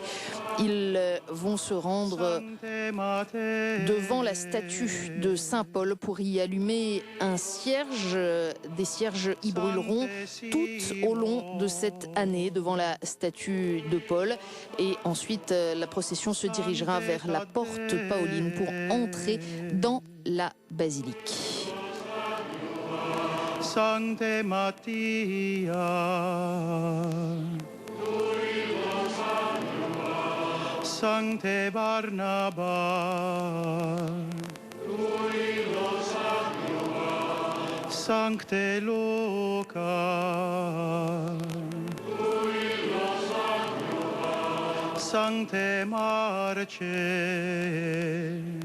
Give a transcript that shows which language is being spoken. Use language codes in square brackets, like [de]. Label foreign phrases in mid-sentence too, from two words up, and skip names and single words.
[fr] Ils vont se rendre devant la statue de Saint Paul pour y allumer un cierge. Des cierges y brûleront tout au long de cette année devant la statue de Paul. Et ensuite, la procession se dirigera vers la porte Pauline pour entrer dans la basilique. [la] Sancte Mattia, Sancte Barnaba, Sancte Luca, Sancte Marce,